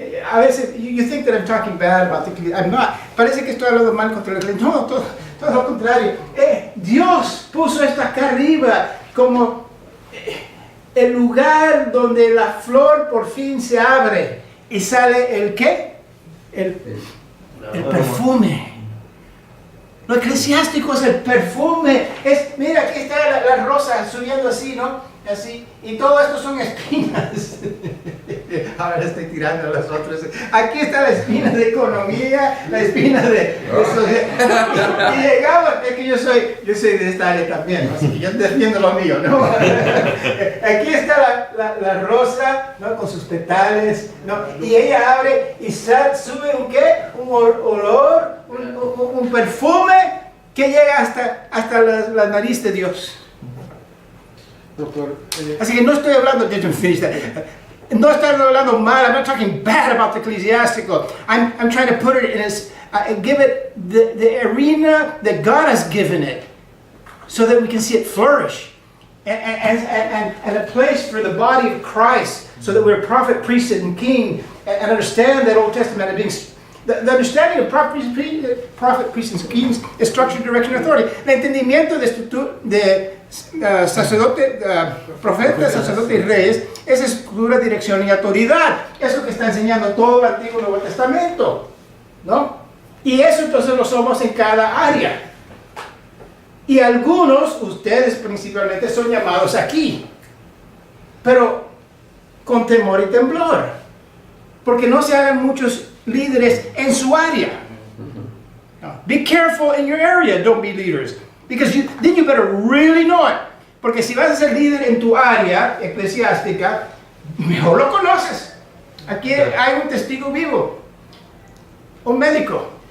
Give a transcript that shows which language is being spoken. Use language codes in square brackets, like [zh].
[es] A veces, [en] you think that I'm talking bad about the Ecclesia. I'm not. [es] Parece que estoy hablando mal contra la Iglesia. No, todo lo contrario. Dios puso esto acá arriba como el lugar donde la flor por fin se abre y sale el ¿qué? El perfume. Lo eclesiástico es el perfume. Mira, aquí está la rosa subiendo así, ¿no? Así. Y todo esto son espinas. Ahora estoy tirando a los otros. Aquí está la espina de economía, la espina de sociedad. Y llegamos, es que yo soy de esta área también, ¿no? Así que yo defiendo lo mío, ¿no? Aquí está la rosa, ¿no? Con sus petales, ¿no? Y ella abre y sube un ¿qué? Un olor, un perfume que llega hasta la nariz de Dios. Doctor, Así que no estoy hablando, no estoy hablando mal. [en] I'm not talking bad about the ecclesiastical. I'm trying to put it in give it the arena that God has given it, so that we can see it flourish, and a place for the body of Christ, so that we're prophet, priest, and king, and understand that Old Testament as being. The understanding of prophet, priest, and kings is structure, direction, and authority. [es] El entendimiento de sacerdote, profeta, sacerdote y reyes es estructura, dirección y autoridad. Es lo que está enseñando todo el Antiguo y Nuevo Testamento, ¿no? Y eso entonces lo somos en cada área. Y algunos, ustedes principalmente, son llamados aquí, pero con temor y temblor, porque no se hagan muchos líderes en su área. No. [en] Be careful in your area, don't be leaders. Because then you better really know it. [es] Porque si vas a ser líder en tu área eclesiástica, mejor lo conoces. Aquí hay un testigo vivo, un médico.